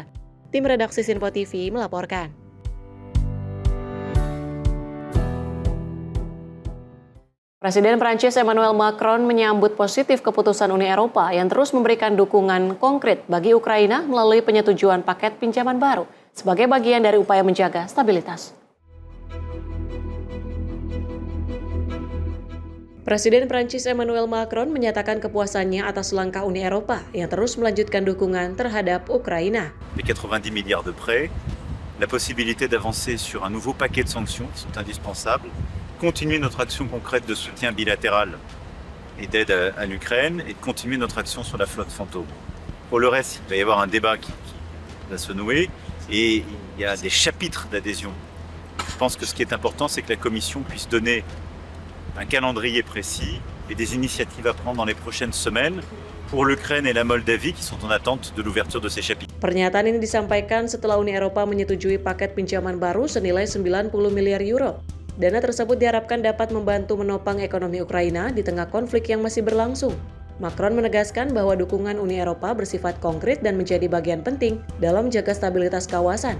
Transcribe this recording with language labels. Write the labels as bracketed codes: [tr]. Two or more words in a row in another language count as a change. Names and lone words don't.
[id] Tim redaksi Simpo TV melaporkan. Presiden Prancis Emmanuel Macron menyambut positif keputusan Uni Eropa yang terus memberikan dukungan konkret bagi Ukraina melalui penyetujuan paket pinjaman baru sebagai bagian dari upaya menjaga stabilitas. Presiden Prancis Emmanuel Macron menyatakan kepuasannya atas langkah Uni Eropa yang terus melanjutkan dukungan terhadap Ukraina. [fr] Les 90 milliards de prêts, la possibilité d'avancer sur un nouveau paquet de sanctions sont indispensables. Continuer notre action concrète de soutien bilatéral et d'aide à l'Ukraine et de continuer notre action sur la flotte fantôme. Pour le reste, il va y avoir un débat qui va se nouer et il y a des chapitres d'adhésion. Je pense que ce qui est important, c'est que la Commission puisse donner un calendrier précis et des initiatives à prendre dans les prochaines semaines pour l'Ukraine et la Moldavie qui sont en attente de l'ouverture de ces chapitres. [id] Pernyataan ini disampaikan setelah Uni Eropa menyetujui paket pinjaman baru senilai 90 miliar euro. Dana tersebut diharapkan dapat membantu menopang ekonomi Ukraina di tengah konflik yang masih berlangsung. Macron menegaskan bahwa dukungan Uni Eropa bersifat konkret dan menjadi bagian penting dalam menjaga stabilitas kawasan.